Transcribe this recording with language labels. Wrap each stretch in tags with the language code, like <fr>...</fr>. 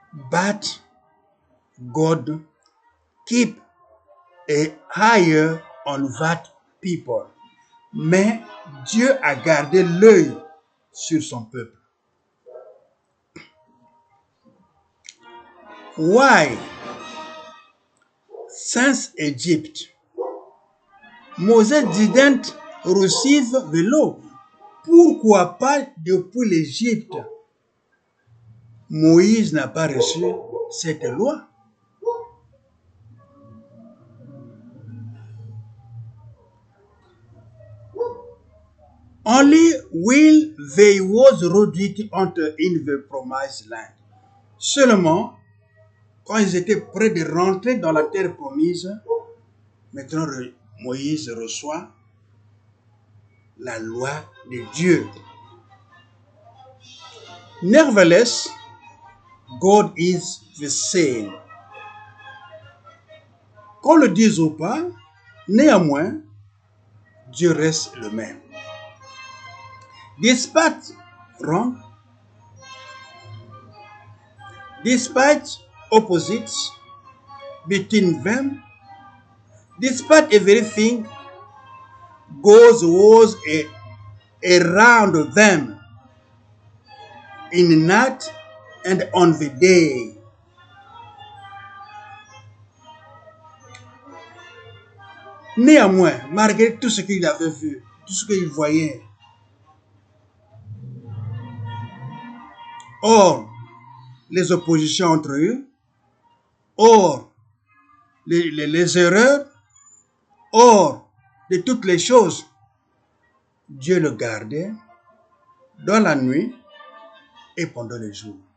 <en>But God keep a eye on that people.</en> <fr>Mais Dieu a gardé l'œil sur son peuple.</fr> <en>Why? Since Egypt, Moses didn't receive the law.</en> <fr>Pourquoi pas depuis l'Égypte? Moïse n'a pas reçu cette loi.</fr> <en>Only when they was ready to enter in the promised land.</en> <fr>Seulement, quand ils étaient prêts de rentrer dans la terre promise, maintenant Moïse reçoit la loi de Dieu.</fr> <en>Nevertheless, God is the same.</en> <fr>Qu'on le dise ou pas, néanmoins, Dieu reste le même.</fr> <en>Despite wrong, despite opposites between them, despite everything was around them in the night and on the day.</en> <fr>Néanmoins, malgré tout ce qu'il avait vu, tout ce qu'il voyait, or les oppositions entre eux, or les erreurs, or de toutes les choses, Dieu le gardait dans la nuit et pendant le jour.</fr>